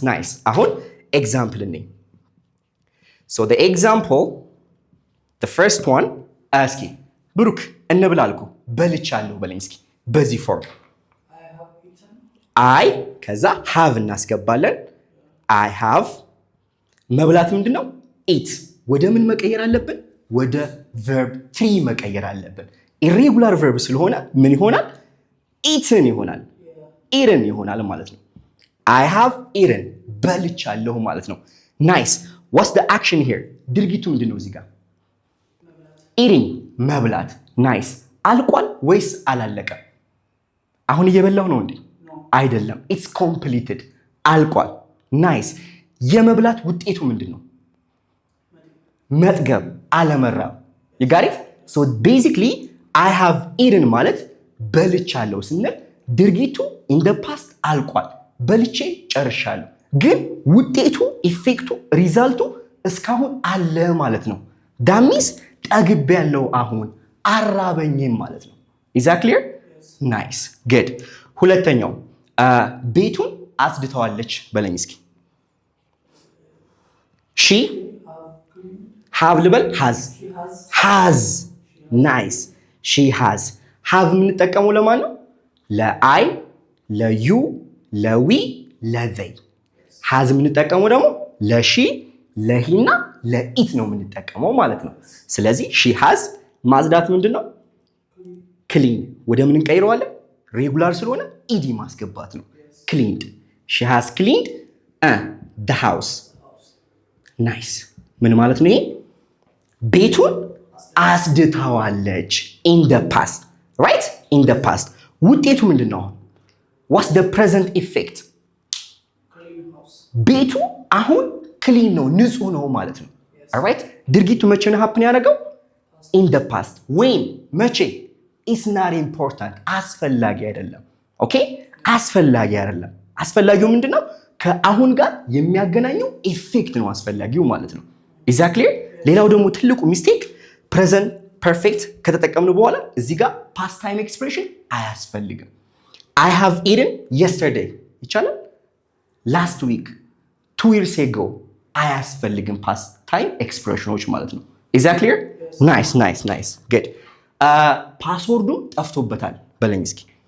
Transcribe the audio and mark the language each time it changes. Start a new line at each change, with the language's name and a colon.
Amharic: nice አሁን ኤግዛምፕል ነኝ።
English: so the example the first one
Amharic: እስኪ ብሩክ እንብላ አልኩ በልቻለሁ በለኝ እስኪ በዚህ ፎርም አይ ከዛ have እናስገባለን።
English: I have
Amharic: መብላት ምንድነው? eat ወደ ምን መቀየር አለብን? ወደ verb 3 መቀየር አለብን። irregular verb ስለሆነ ምን ይሆናል?
English: eaten ይሆናል፣ eaten ይሆናል ማለት ነው። I have eaten
Amharic: በልቻለሁ ማለት ነው።
English: nice what's the action here?
Amharic: ድርጊቱ ምንድነው እዚህ ጋር? eating መብላት። nice አልቋል ወይስ አላለቀም? አሁን እየበላሁ ነው እንዴ? አይደለም
English: it's completed
Amharic: አልቋል። nice የመብላት ውጤቱ ምንድነው? መጥገብ፣ አለመራብ።
English: you got it? so basically I have eaten
Amharic: ማለት በልቻለሁ ስንል ድርጊቱ
English: in the past
Amharic: አልቋል፣ በልቼ ጨርሻለሁ፣ ግን ውጤቱ ኢፌክቱ ሪዛልቱ እስካሁን አለ ማለት ነው።
English: that means
Amharic: ጠግቤያለሁ አሁን አራበኝም ማለት ነው።
English: is that clear? Yes. nice good
Amharic: ሁለተኛው ቤቱን አጽድተዋለች በለኝ እስኪ
English: she have
Amharic: ልበል has nice
English: she has have
Amharic: የምንጠቀመው ለማን ነው? ለአይ ለዩ ለዊ ለዘይ። has የምንጠቀመው ደግሞ ለሺ ለሂና ለኢት ነው የምንጠቀመው ማለት ነው። ስለዚህ she has ማጽዳት ምንድን ነው? ክሊን ወደ ምን እንቀይረዋለን? ሬጉላር ስለሆነ ኢዲ ማስገባት ነው። cleaned
English: she has cleaned the house nice
Amharic: ምን ማለት ነው? ይሄ ቤቱን አጽድታዋለች
English: in the past right in the past
Amharic: ውጤቱ ምንድነው?
English: what's the present effect?
Amharic: ቤቱ አሁን ክሊን ነው ንጹህ ነው ማለት ነው።
English: alright
Amharic: ድርጊቱ መቼ ነው happen ያደረገው?
English: in the past when
Amharic: መቼ?
English: it's not important
Amharic: አስፈላጊ አይደለም። ኦኬ አስፈላጊ አይደለም አስፈላጊው ምንድነው? ከአሁን ጋር የሚያገናኘው ኢፌክት ነው አስፈላጊው ማለት ነው። ኤግዛክትሊ። ሌላው ደግሞ ትልቁ ሚስቴክ ፕሬዘንት ፐርፌክት ከተጠቀምን በኋላ እዚህ ጋር ፓስት ታይም ኤክስፕሬሽን አያስፈልግም።
English: I have eaten yesterday
Amharic: ይቻላል። ላስት ዊክ 2 years ago አያስፈልግም ፓስት ታይም ኤክስፕሬሽኖች ማለት ነው። ኤግዛክትሊ። ናይስ ጉድ። ፓስወርዱ ጠፍቶበታል በለኝ እስኪ።